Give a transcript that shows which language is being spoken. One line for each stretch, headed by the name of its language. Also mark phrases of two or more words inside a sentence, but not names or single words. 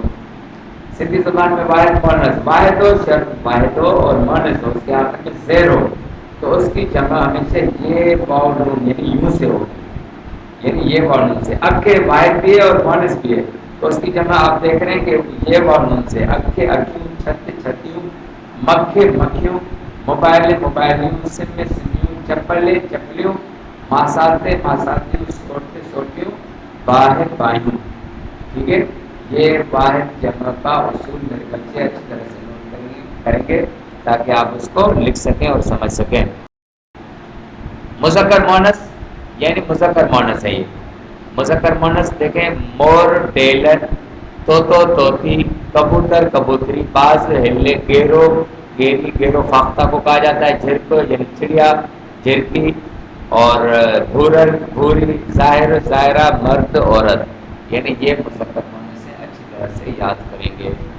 Urdu: سندھی زبان میں واحد مونس، واحد ہو شرط، واحد ہو اور مونس ہو، اس کے آخر میں زیر ہو تو اس کی جمع ہمیشہ یہ واؤ نون یعنی یوں سے ہوگی، یعنی یہ واؤ نون سے۔ اب کے واحد بھی ہے اور مونس بھی ہے تو اس کی جمع آپ دیکھ رہے ہیں کہ یہ واؤ نون سے،
Sindhi: اکھے اکھیوں، چھتے چھتیوں، مکھے مکھیوں، موبائل موبائلیوں، سم سمیوں، چپلے چپلیوں، ماساتے ماساتیوں، سوٹے سوٹیوں، باہر بائیوں،
Urdu: ٹھیک ہے۔ یہ واحد جمع کا اصول میرے بچے اچھی طرح سے نوٹ کریں گے تاکہ آپ اس کو لکھ سکیں اور سمجھ سکیں۔ مذکر مونس یعنی مذکر مونس ہے یہ۔ مذکر مونس دیکھیں، مور ڈیلر، طوطی، کبوتر کبوتری، باز ہلے، گیرو گیری، گیرو فاختہ کو کہا جاتا ہے، جھرک یعنی چڑیا، جھرکی، اور بھورر بھوری، ظاہر ظاہرہ، مرد عورت، یعنی یہ مذکر مونس سے اچھی طرح سے یاد کریں گے۔